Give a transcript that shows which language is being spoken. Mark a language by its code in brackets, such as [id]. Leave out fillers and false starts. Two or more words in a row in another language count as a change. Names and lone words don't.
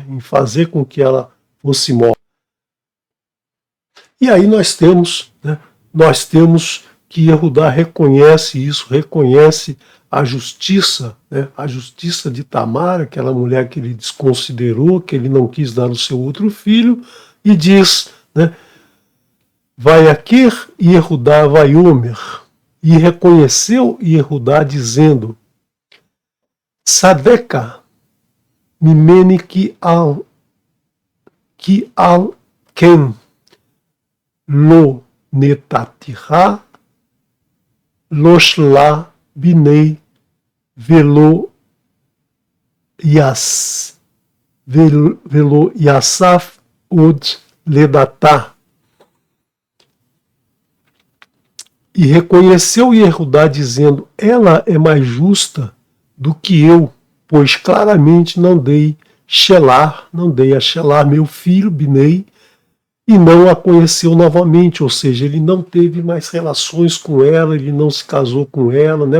[pt] Em fazer com que ela fosse morta. E aí nós temos que Yehudá reconhece isso, reconhece a justiça, né? A justiça de Tamar, aquela mulher que ele desconsiderou, que ele não quis dar o seu outro filho, e diz, né, vai aqui Yehudá vai Omer, e reconheceu Yehudá dizendo, [he] צדקה ממני כי על כן לא נתתיה לשלה בני ולא יסף עוד לדעתה. [pt] E reconheceu Yehudá dizendo, ela é mais justa do que eu, pois claramente não dei a Shelar meu filho, Binei, e não a conheceu novamente, ou seja, ele não teve mais relações com ela, ele não se casou com ela, né?